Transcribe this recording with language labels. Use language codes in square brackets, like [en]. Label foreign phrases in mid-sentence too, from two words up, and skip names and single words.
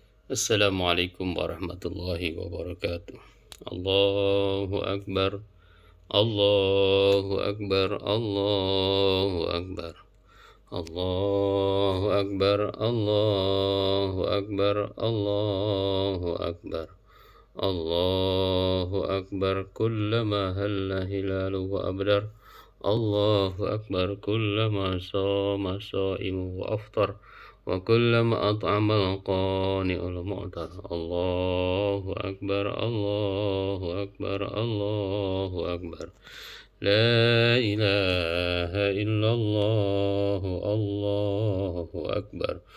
[ar] السلام عليكم ورحمة الله وبركاته. الله أكبر، الله أكبر، الله أكبر، الله أكبر، الله أكبر، الله أكبر, الله أكبر، كلما هل هلال وأبدر، الله أكبر, كلما صام صائم وأفطر, وكلما أطعم القانع المعتر الله أكبر الله أكبر الله أكبر لا إله إلا الله الله أكبر